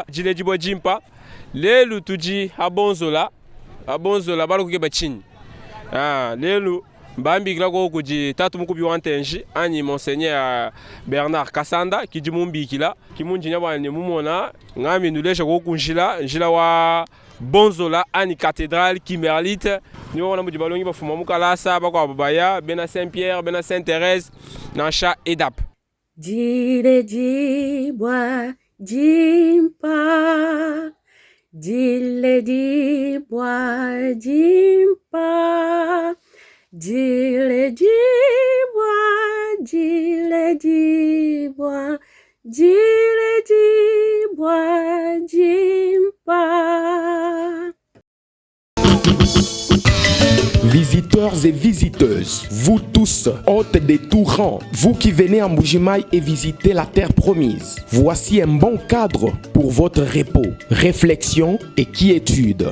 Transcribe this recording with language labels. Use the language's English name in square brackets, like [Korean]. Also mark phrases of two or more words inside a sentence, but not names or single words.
[Luba-Lulua] jile jibwa jimpa lelu tuji abonzola balo kukeba chini lelu mbambi kilako kuji tatu mukubi wantenji ani monseigneur Bernard Kasanda kiji mumbikila kimunji nyabani mumona ngami nulesha kokunjila njila wa bonzola ani cathédrale Kimberlite ni wana muji balongi bafuma mukalasa bakwa babaya bena Saint-Pierre bena Sainte-Thérèse nansha edap jile jibwa jimpa jile jibwa jimpa jile jibwa jimpa. [French] Visiteurs et visiteuses, vous tous, hôtes des tout rangs, vous qui venez en Mbuji-Mayi et visiter la terre promise, voici un bon cadre pour votre repos, réflexion et quiétude.